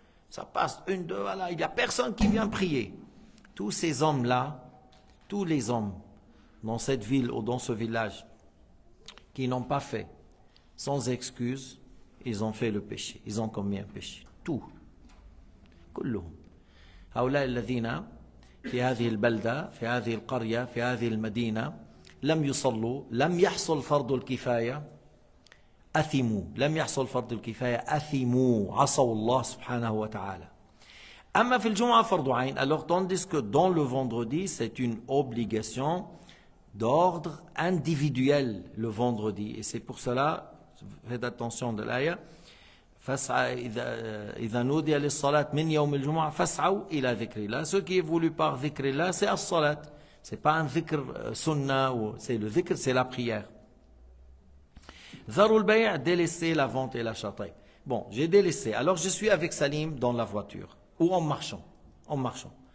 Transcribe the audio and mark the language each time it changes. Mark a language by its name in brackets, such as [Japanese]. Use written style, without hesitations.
[French] Ça passe une, deux, voilà, il n'y a personne qui vient prier. Tous ces hommes-là, tous les hommes dans cette ville ou dans ce village qui n'ont pas fait, sans excuse, ils ont fait le péché. Ils ont commis un péché. Tout. [Arabic] كلهم. هؤلاء الذين في هذه البلدة، في هذه القرية، في هذه المدينة لم يصلوا، لم يحصل فرض الكفاية، أثموا، لم يحصل فرض الكفاية، أثموا، عصوا الله سبحانه وتعالى. أما في الجمعة فرض عين. [French] Alors tandis que dans le vendredi, c'est une obligation d'ordre individuel le vendredi. Et c'est pour cela, faites attention de l'aya, [Arabic] فاسعى إذا نودي للصلاة من يوم الجمعة فاسعوا إلى ذكر الله. [French] Ce qui est voulu par ذكر الله, c'est الصلاة. C'est pas un dhikr sunna, c'est le dhikr, c'est la prière. Zarul bay', délaisser la vente et l'achat. Bon, j'ai délaissé. Alors je suis avec Salim dans la voiture ou en marchant. En marchant.